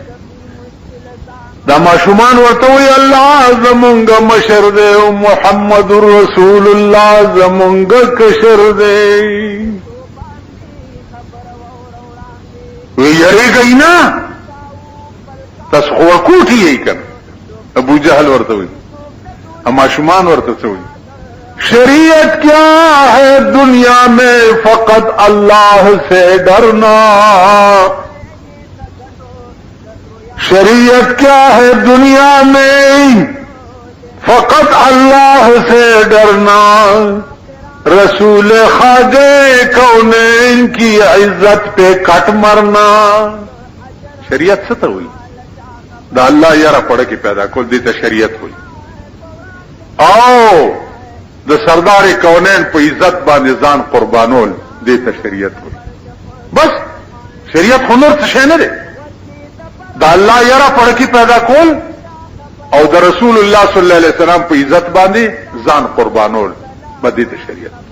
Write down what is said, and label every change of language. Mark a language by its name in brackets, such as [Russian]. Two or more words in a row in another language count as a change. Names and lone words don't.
[Pashto] دا ماشومان ورته وی الله زمونږ مشر دی او محمد رسول الله زمونږ کشر دی. وی یریږئ نه تاسو خو ورکوټي یې کنه. ابو جهل ورته وی ماشومان ورته څه وی [Urdu] شریعت کیا ہے دنیا میں فقط اللہ سے ڈرنا. شریعت کیا ہے دنیا میں فقط اللہ سے ڈرنا. رسول خواجہ کونین کی عزت پہ کٹ مرنا. [Pashto] شریعت څه ته وی؟ دا الله یاره پړه کې پیدا کول دي ته شریعت وی. او د سردار کونین په عزت باندې ځان قربانول دې ته شریعت وي. بس شریعت خو نور څه شی نه دی. د الله یاره پړکی پیدا کول او د رسول الله [Arabic] صلی الله علیه وسلم [Pashto] په عزت باندې ځان قربانول به دې ته شریعت.